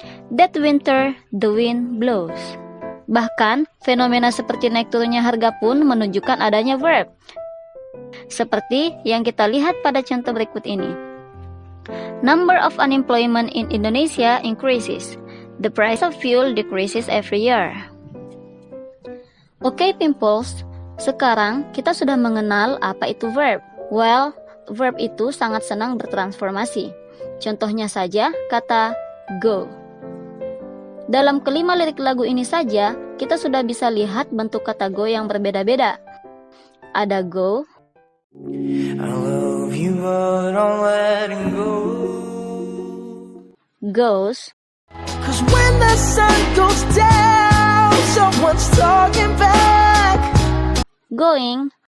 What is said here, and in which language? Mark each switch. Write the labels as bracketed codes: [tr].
[en] That winter, the wind blows. [id] Bahkan, fenomena seperti naik turunnya harga pun menunjukkan adanya verb. Seperti yang kita lihat pada contoh berikut ini. [en] Number of unemployment in Indonesia increases. The price of fuel decreases every year. [id] Oke, Pimples. Sekarang kita sudah mengenal apa itu verb. Well, verb itu sangat senang bertransformasi. Contohnya saja kata go. Dalam kelima lirik lagu ini saja, kita sudah bisa lihat bentuk kata go yang berbeda-beda. Ada go, [en] I love you but I'm letting go. Goes, 'Cause when the sun goes down, someone's talking back. going,